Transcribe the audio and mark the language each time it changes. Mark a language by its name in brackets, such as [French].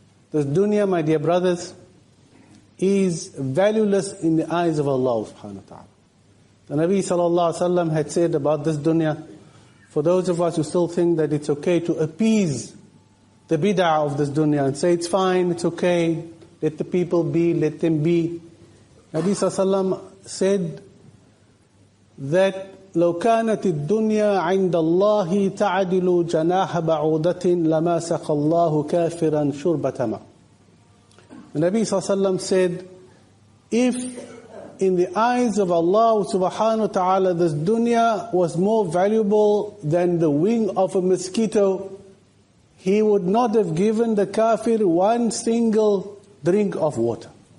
[English] This dunya, my dear brothers, is valueless in the eyes of Allah subhanahu wa ta'ala. The Nabi sallallahu alaihi wasallam had said about this dunya, for those of us who still think that it's okay to appease the bid'ah of this dunya and say it's fine, it's okay, let the people be, let them be. Nabi sallallahu alaihi wasallam said that [Arabic] لو كانت الدنيا عند الله تعدل جناح بعوضة لما سقى الله كافرا شربة ماء. [English] The Nabi ﷺ said, if in the eyes of Allah subhanahu wa ta'ala this dunya was more valuable than the wing of a mosquito, He would not have given the kafir one single drink of water.